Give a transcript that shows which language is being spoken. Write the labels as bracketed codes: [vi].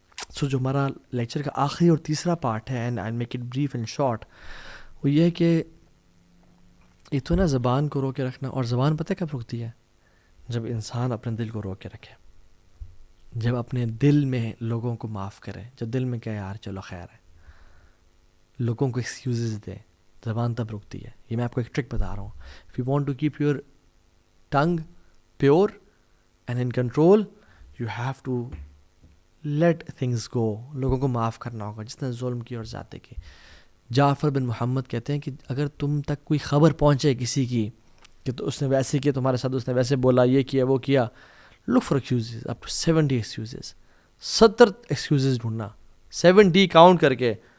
[ur] سو جو ہمارا لیکچر کا آخری اور تیسرا پارٹ ہے, [en] and I'll make it brief and short, [ur] وہ یہ ہے کہ ایک تو نا زبان کو روک کے رکھنا. اور زبان پتہ کب رکتی ہے؟ جب انسان اپنے دل کو روک کے رکھے, جب اپنے دل میں لوگوں کو معاف کرے, جب دل میں کہے یار چلو خیر ہے, لوگوں کو ایکسکیوزز دے, زبان تب رکتی ہے. یہ میں آپ کو ایک ٹرک بتا رہا ہوں. [en] If you want to keep your tongue pure and in control, you have to let things go. [ur] لوگوں کو معاف کرنا ہوگا جس نے ظلم کی اور زیادتی کی. جعفر بن محمد کہتے ہیں کہ اگر تم تک کوئی خبر پہنچے کسی کی کہ تو اس نے ویسے کیا تمہارے ساتھ, اس نے ویسے بولا, یہ کیا وہ کیا, [en] look for excuses, up to 70 excuses. [ur] 70 excuses ڈھونڈنا, 70 کاؤنٹ کر کے.